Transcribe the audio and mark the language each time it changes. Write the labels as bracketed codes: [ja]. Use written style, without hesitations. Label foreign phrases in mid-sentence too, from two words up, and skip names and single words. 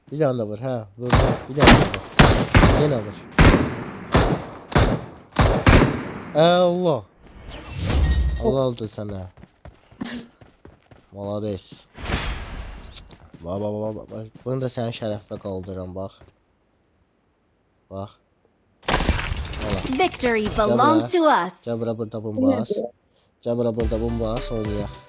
[az] Bir dənə də vur, hə. Vurdum. Bir dənə də vur. Yenə vur. Əla. Allah oldu sənə. Malades. Bax. Bunu da sənin şərəfinə qaldırıram, bax. Bax. [en] Victory belongs to us. [az] Gəl bura burada bombas. Gəl bura burada bombas oynayaq.